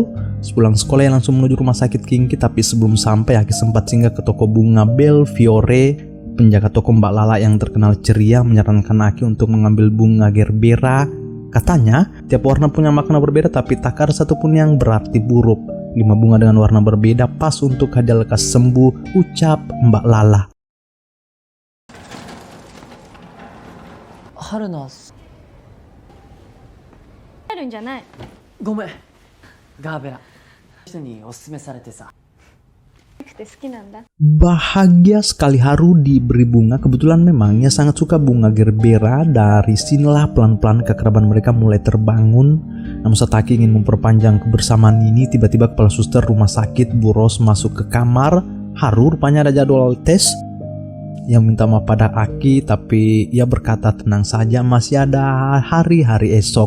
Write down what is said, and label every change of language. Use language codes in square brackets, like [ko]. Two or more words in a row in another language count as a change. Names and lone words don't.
[id] Sepulang sekolah ia langsung menuju rumah sakit Kinki, tapi sebelum sampai Aki sempat singgah ke toko bunga Belfiore. Penjaga toko Mbak Lala yang terkenal ceria menyarankan Aki untuk mengambil bunga gerbera. Katanya, tiap warna punya makna berbeda tapi tak ada satupun yang berarti buruk. 5 bunga dengan warna berbeda pas untuk hadiah lekas sembuh, ucap Mbak Lala. [ja] 春菜、あるんじゃない。ごめん。ガーベラ。人におすすめされてさ。なくて好きなんだ。 [id] Bahagia sekali Haru diberi bunga. Kebetulan memang ia sangat suka bunga gerbera. Dari sinilah pelan-pelan keakraban mereka mulai terbangun. Namun saat Aki ingin memperpanjang kebersamaan ini, tiba-tiba kepala suster rumah sakit Bu Ros masuk ke kamar. Haru rupanya ada jadwal tes. Ia minta maaf pada Aki, tapi ia berkata tenang saja, masih ada hari-hari esok.